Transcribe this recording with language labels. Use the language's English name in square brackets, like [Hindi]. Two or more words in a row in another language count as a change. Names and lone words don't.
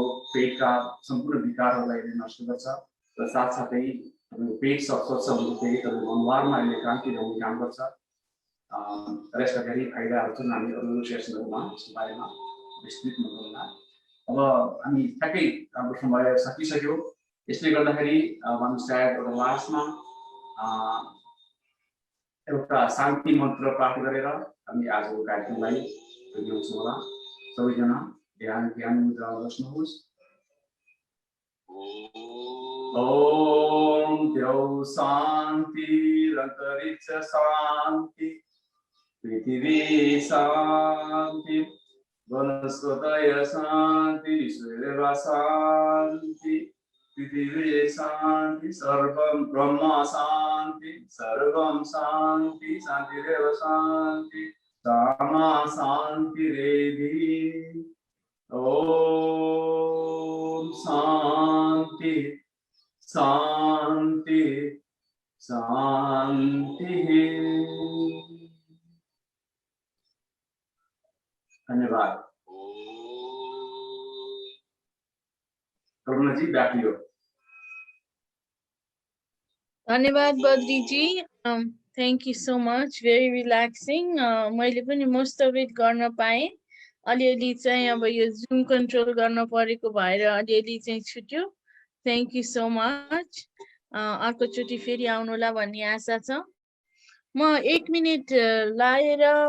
[Nepali] पेटका सम्पूर्ण विकारहरूलाई नष्ट गर्छ र साथसाथै तपाईको पेट स्वच्छ हुँदै तपाईको अनुहारमा यसले क्रान्ति ल्याउने काम गर्छ र यसका धेरै फाइदाहरू छन् हामी अरू सेसनहरुमा यसको बारेमा विस्तृतमा गरौँला अब हामी ठ्याक्कै हाम्रो समय सकिसक्यो यसले गर्दाखेरि हामी सायद एउटा लास्टमा एउटा शान्ति मन्त्र पाठ गरेर हामी आजको कार्यक्रमलाई जोड्छौँ होला सबैजना ध्यान मुद्रामा बस्नुहोस् [Sanskrit] ओम द्यौ शान्ति अन्तरिक्ष शान्ति पृथ्वी शान्ति वनस्पतय शान्ति ईश्वरवा शान्ति पृथ्वी शान्ति सर्वं ब्रह्म शान्ति सर्वं शान्ति शान्तिरेव शान्ति सामा शान्तिरेधि ओम शान्ति शान्ति शान्ति [Nepali] धन्यवाद करुणा जी [English] back to you [Nepali] धन्यवाद बद्री जी [English] thank you so much very relaxing [Nepali] मैले पनि [English] most of it [Nepali] गर्न पाएँ अलिअलि चाहिँ अब यो जुम कन्ट्रोल गर्न परेको भएर अलिअलि चाहिँ छुट्यो [English] thank you so much [Nepali] अर्कोचोटि फेरि आउनुहोला भन्ने आशा छ म 1 मिनेट लाएर